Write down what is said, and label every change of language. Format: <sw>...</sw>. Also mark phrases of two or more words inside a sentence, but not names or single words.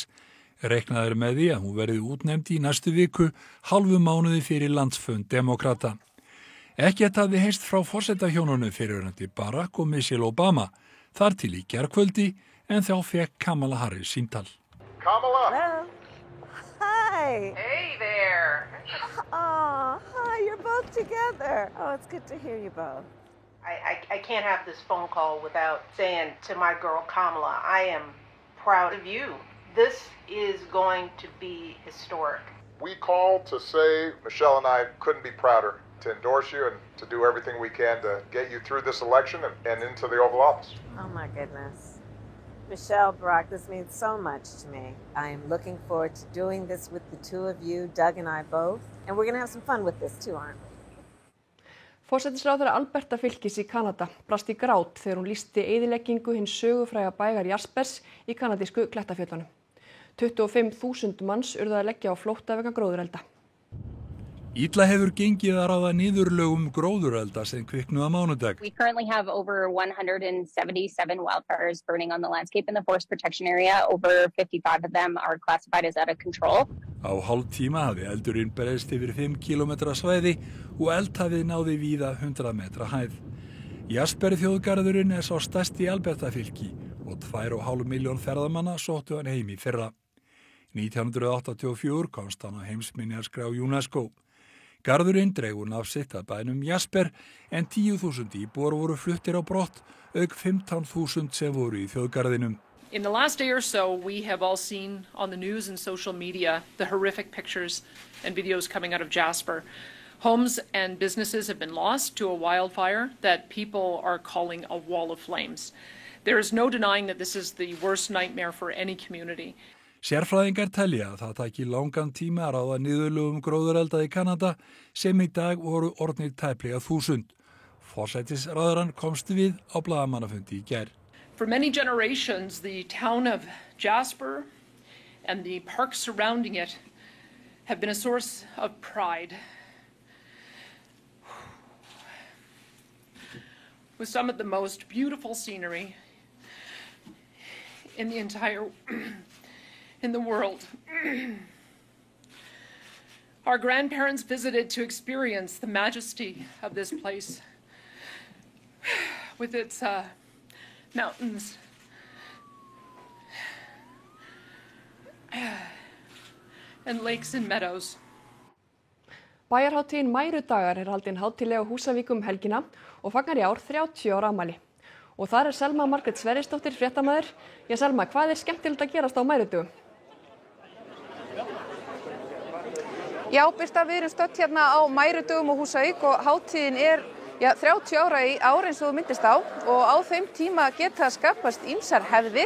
<is>Reiknað með því að hún verði útnefnd í næstu viku, hálfu mánuði fyrir landsfund Demókrata. Ekkert hafði heyrst frá forsetahjónunum fyrrverandi Barack og Michelle Obama, þar til í gærkvöldi en þá fekk Kamala Harris símtal.</is> <en>Kamala! Hello. Hi! Hey there! Oh, hi, you're both together. Oh, it's good to hear you both. I can't have this phone call without saying to my girl Kamala, I am proud of you. This is going to be historic. We called to say Michelle and I couldn't be prouder to endorse you and to do everything we can to get you through this election and into the Oval Office. Oh my goodness. Michelle, Barack, this means so much to me. I am looking forward to doing this with the two of you, Doug and I both. And we're going to have some fun with this too, aren't we?</en> <is>Forsætisráðherra Alberta fylkis í Kanada brast í grát þegar hún lýsti eyðileggingu hins sögufræga bæjar Jaspers í kanadísku klettafjöllunum. 25.000 manns urðu að leggja á flótta vegna gróðurelda. Illa hefur gengið að ráða niðurlögum gróðurelda sem kviknuðu á mánudag.</is> <en>We currently have over 177 wildfires burning on the landscape in the forest protection area. Over 55 of them are classified as out of control.</en> <is>Á hálftíma hafi eldurinn breiðst yfir 5 km svæði og eldhafið náði víða 100 metra hæð. Jasper þjóðgarðurinn er sá stærsti í Alberta fylki og 2,5 milljón ferðamanna sóttu hann heim í fyrra. 1984 komst hann á heimsminjaskrá UNESCO. Garðurinn dregur nafn sitt að bænum Jasper en 10.000 íbúar voru fluttir á brott, auk 15.000 sem voru í þjóðgarðinum.</is> <en>In the last day or so, we have all seen on the news and social media the horrific pictures and videos coming out of Jasper. Homes and businesses have been lost to a wildfire that people are calling a wall of flames. There is no denying that this is the worst nightmare for any community.</en> <is>Sérfræðingar telja að það taki langan tíma að ráða niðurlögum gróðurelda í Kanada sem í dag voru orðnir tæplega 1000. Forsætisráðherrann komst við á blaðamannafundi í gær.</is> <en>For many generations, the town of Jasper and the parks surrounding it have been a source of pride. With some of the most beautiful scenery in the entire in the world. Our grandparents visited to experience the majesty of this place with its mountains and lakes and meadows.</en> <is>Bæjarhátíðin Mærudagar haldin hátíðlega á Húsavík helgina og fagnar í ár 30 ára afmæli. Og þar Selma Margrét Sverrisdóttir fréttamaður. Já, Selma, hvað skemmtilegt að gerast á Mærudögum? Já, Birta, við erum stödd hérna á Mærudögum og Húsavík og hátíðin 30 ára í ár eins og þú myndist á og á þeim tíma geta skapast ýmsar hefðir.</is>